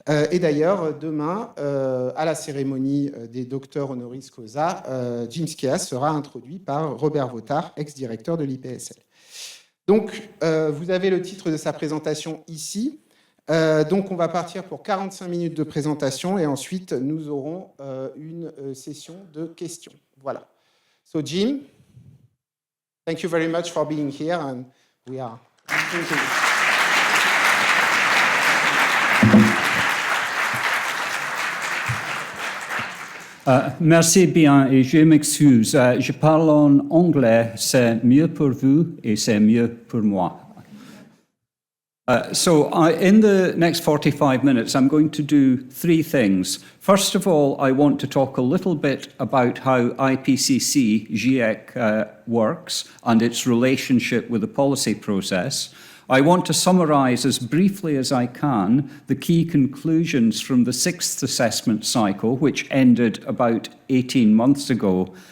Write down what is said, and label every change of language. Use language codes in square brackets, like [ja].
[fr] Et d'ailleurs, demain, à la cérémonie des docteurs honoris causa, Jim Skea sera introduit par Robert Vautard, ex-directeur de l'IPSL. Donc, vous avez le titre de sa présentation ici. Donc, on va partir pour 45 minutes de présentation et ensuite, nous aurons une session de questions. Voilà. [en] So, Jim, thank you very much for being here and we are thank you. [fr] Merci bien et je m'excuse. Je parle en anglais, c'est mieux pour vous et c'est mieux pour moi. [en] In the next 45 minutes, I'm going to do 3 things. First of all, I want to talk a little bit about how IPCC, GIEC, works and its relationship with the policy process. I want to summarise as briefly as I can the key conclusions from the 6th assessment cycle, which ended about 18 months ago.